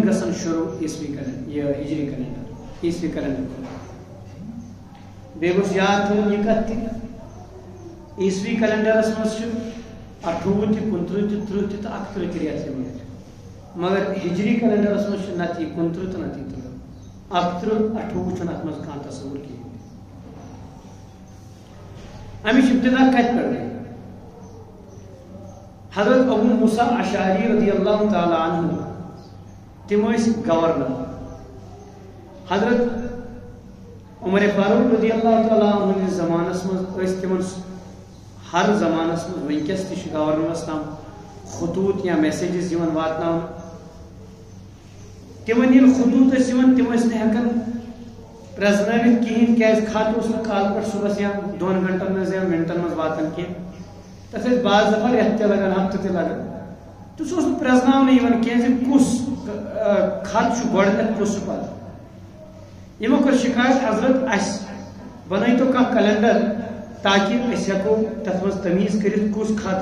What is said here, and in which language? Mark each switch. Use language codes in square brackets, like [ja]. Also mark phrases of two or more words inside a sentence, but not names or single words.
[ks] گژھان شروع عیسوی کیلنڈر یہِ ہجری کیلنڈر عیسوی کیلنڈر بیٚیہِ گوٚژھ یاد تھاوُن یہِ کتھ تہِ عیسوی کیلنڈرس منٛز چھُ 28 تہِ 29 تہِ 30 تہِ تہٕ 31 تہِ رٮ۪تھ یِوان مگر ہجری کیلنڈرس منٛز چھُ نتہٕ یہِ 29 تہٕ نتہٕ یہِ 30 31 28 چھُنہٕ اتھ منٛز کانٛہہ تصوُر کِہیٖنۍ امِچ ابتدا کتہِ پٮ۪ٹھ گٔے حضرت ابو موسیٰ اشعری [ar] رضی اللہ تعالیٰ عنہ [ks] تِم ٲسۍ گورنر حضرت عمر فاروق [ar] رضی اللہ تعالیٰ عنہ [ks] ہٕنٛدِس زمانس منٛز ٲسۍ تِمن ہر زمانس منٛز وٕنکیٚس تہِ چھِ گورنرس تام خطوٗط یا میسیجز یِوان واتناونہٕ تِمن ییٚلہِ خطوٗط ٲسۍ یِوان تِم ٲسۍ نہٕ ہٮ۪کان پرٛزنٲوِتھ کِہیٖنۍ کیٛازِ خط اوس نہٕ کالہٕ پٮ۪ٹھ صُبحس یا 2 گنٹن منٛز یا مِنٹن منٛز واتان کینٛہہ تتھ ٲسۍ بعض دفعہ رٮ۪تھ تہِ لگان ہفتہٕ تہِ لگان تہٕ سُہ اوس نہٕ پرٛزناونہٕ یِوان کینٛہہ زِ کُس خط چھُ گۄڈٕنٮ۪تھ کُس چھُ پتہٕ یِمو کٔر شِکایت حضرت اسہِ بنٲیتو کانٛہہ کیلنڈر تاکہ أسۍ ہٮ۪کو تتھ منٛز تمیٖز کٔرِتھ کُس خط